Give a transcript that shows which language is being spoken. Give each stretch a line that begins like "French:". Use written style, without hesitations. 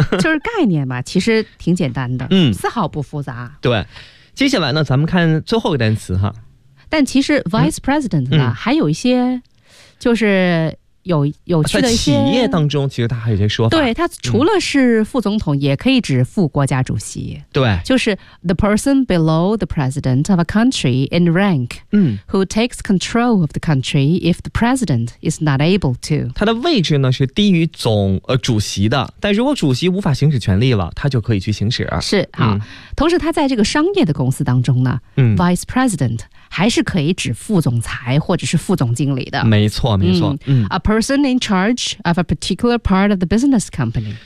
Chinese: 就是概念吧，其实挺简单的，丝毫不复杂。对，接下来呢咱们看最后一个单词哈。但其实 Vice President 呢，还有一些就是有趣的一些，在企业当中其实他还有些说法。对，他除了是副总统，也可以指副国家主席。对，
English: 就是 The person below the president of a country in rank、who takes control of the country if the president is not able to。
Chinese: 他的位置呢是低于主席的，但如果主席无法行使权力了，他就可以去行使。是啊，同时他在这个商业的公司当中呢、Vice President 还是可以指副总裁或者是副总经理的。没错没错。
English: A person in charge of a particular part of the business company，